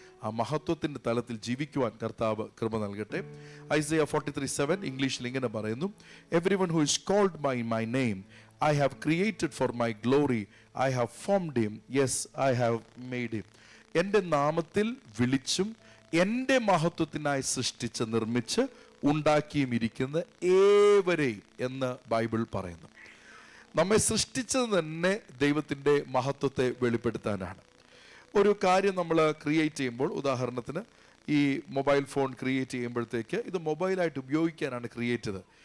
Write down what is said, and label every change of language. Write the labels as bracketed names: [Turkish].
[Malayalam] ആ മഹത്വത്തിൻ്റെ തലത്തിൽ ജീവിക്കുവാൻ കർത്താവ് കൃപ നൽകട്ടെ. ഐസയ്യ 43:7 ഇംഗ്ലീഷിൽ ഇങ്ങനെ പറയുന്നു, [English] Everyone who is called by my name I have created for my glory, I have formed him, yes, I have made him. [Malayalam] എൻ്റെ നാമത്തിൽ വിളിച്ചും എൻ്റെ മഹത്വത്തിനായി സൃഷ്ടിച്ച് നിർമ്മിച്ച് ഉണ്ടാക്കിയും ഇരിക്കുന്ന ഏവരെയും എന്ന് ബൈബിൾ പറയുന്നു. നമ്മെ സൃഷ്ടിച്ചത് തന്നെ ദൈവത്തിൻ്റെ മഹത്വത്തെ വെളിപ്പെടുത്താനാണ്. ഒരു കാര്യം നമ്മൾ ക്രിയേറ്റ് ചെയ്യുമ്പോൾ, ഉദാഹരണത്തിന് ഈ മൊബൈൽ ഫോൺ ക്രിയേറ്റ് ചെയ്യുമ്പോഴത്തേക്ക് ഇത് മൊബൈലായിട്ട് ഉപയോഗിക്കാനാണ് ക്രിയേറ്റ് ചെയ്തത്.